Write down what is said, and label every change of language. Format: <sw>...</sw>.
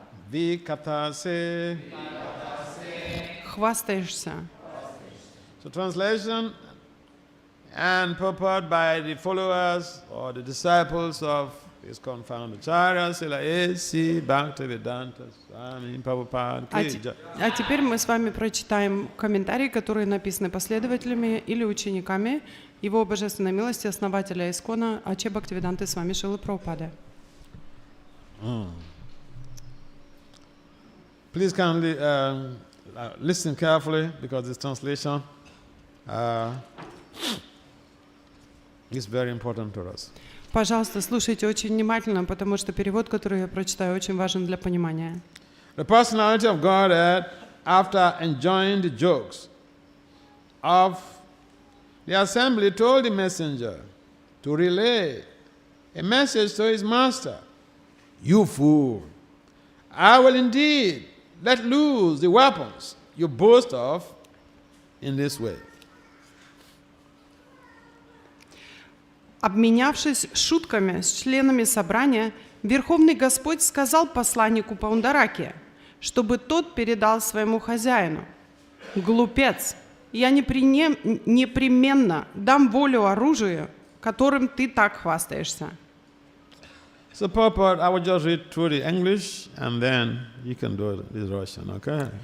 <sa>vikatase</sa> <ru>хвастаешься.</ru> <en>So translation and purport by the followers or the disciples of his confounded Acharya, Srila A.C. Bhakti Vedanta Swami Prabhupada.</en> <ru>А теперь мы с вами прочитаем комментарии, которые написаны последователями или учениками Его Божественной милости, основателя Искона А.Ч. Бхактивиданты Свами Шрилы Прабхупады.</ru> <en>Please kindly listen carefully because this translation is very important to us.</en> <ru>Пожалуйста, слушайте очень внимательно, потому что перевод, который я прочитаю, очень важен для понимания.</ru> <en>The personality of Godhead, after enjoying the jokes of the assembly, told the messenger to relay a message to his master. You fool! I will indeed let loose the weapons you boast of in this way.</en> <ru>Обменявшись шутками с членами собрания, Верховный Господь сказал посланнику Паундараке, чтобы тот передал своему хозяину: «Глупец, я непременно дам волю оружию, которым ты так хвастаешься».</ru> <en>So, purport, I will just read through the English and then you can do this Russian, okay?</en>